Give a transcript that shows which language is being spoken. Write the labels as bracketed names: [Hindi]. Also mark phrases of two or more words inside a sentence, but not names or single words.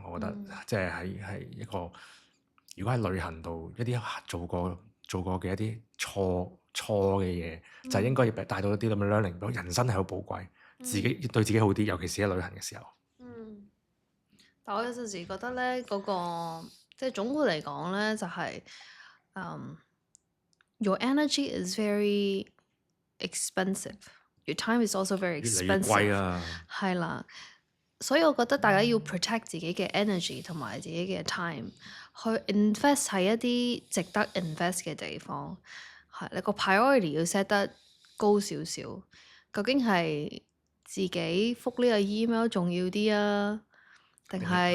[Cantonese] 我覺得即係喺一個如果喺旅行度一啲做過嘅一啲錯嘅嘢，就係應該要帶到一啲咁嘅 learning。人生係好寶貴，自己要對自己好啲，尤其是喺旅行嘅時候。但我有陣時覺得咧，嗰個即係總括嚟講咧，就係 [English] your energy is very expensive, your time is also very [Cantonese] 越嚟越 expensive。貴啊！係啦，所以我覺得大家要 protect 自己嘅 energy 同埋自己嘅 time，去 invest 喺一啲值得 invest 嘅地方。係你個 priority 要 set 得高少少。究竟係自己覆呢個 email 重要啲啊，定係